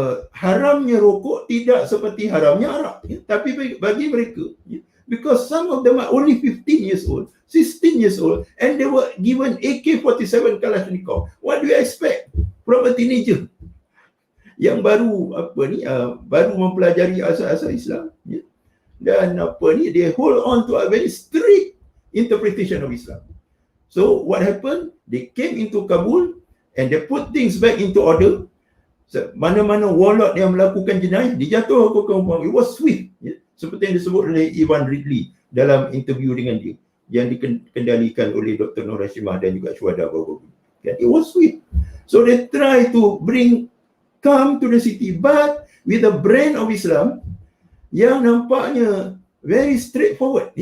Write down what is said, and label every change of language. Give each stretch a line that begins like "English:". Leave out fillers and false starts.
Malay: Haramnya rokok tidak seperti haramnya arak. Tapi bagi mereka,
English: because some of them are only 15 years old, 16 years old, and they were given AK-47 Kalashnikov. What do you expect from a teenager
Malay: yang baru baru mempelajari asas-asas Islam?
English: Dan they hold on to a very strict interpretation of Islam. So what happened? They came into Kabul and they put things back into order.
Malay: So, mana-mana warlord yang melakukan jenayah dijatuhkan hukuman.
English: It was swift,
Malay: seperti yang disebut oleh Ivan Ridley dalam interview dengan dia yang dikendalikan oleh Dr. Nur Hashimah dan juga Syuhada baru-baru.
English: It was swift. So they try to bring calm to the city, but with the brand of Islam
Malay: yang nampaknya
English: very straightforward.